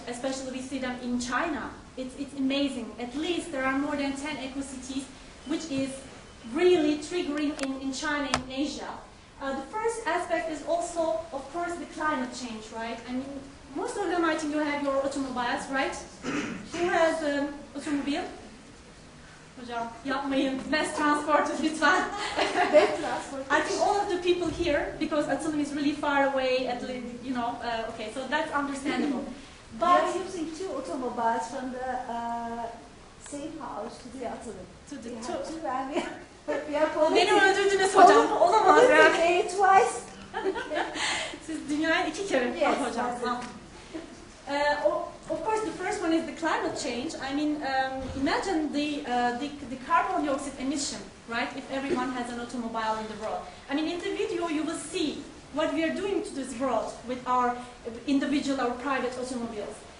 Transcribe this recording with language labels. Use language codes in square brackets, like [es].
[en] Especially we see them in China. It's amazing. At least there are more than 10 eco-cities, which is really triggering in China and Asia. The first aspect is also, of course, the climate change, right? I mean, most of them, I think you have your automobiles, right? Who has an automobile? [tr] Hocam, yapmayın, [en] mass transport [tr] lütfen. [en] I think all of the people here, because Atılım is really far away, at least, you know, okay, so that's understandable. But we are using 2 automobiles from the same house to the Atılım. We have 2 and we are following. [tr] Beni öldürdünüz hocam, olamaz yani. [en] Twice. [tr] Siz dünyaya 2 kere hocam. [en] Of course, the first one is the climate change. I mean, imagine the carbon dioxide emission, right? If everyone has an automobile in the world. I mean, in the video you will see what we are doing to this world with our individual or private automobiles.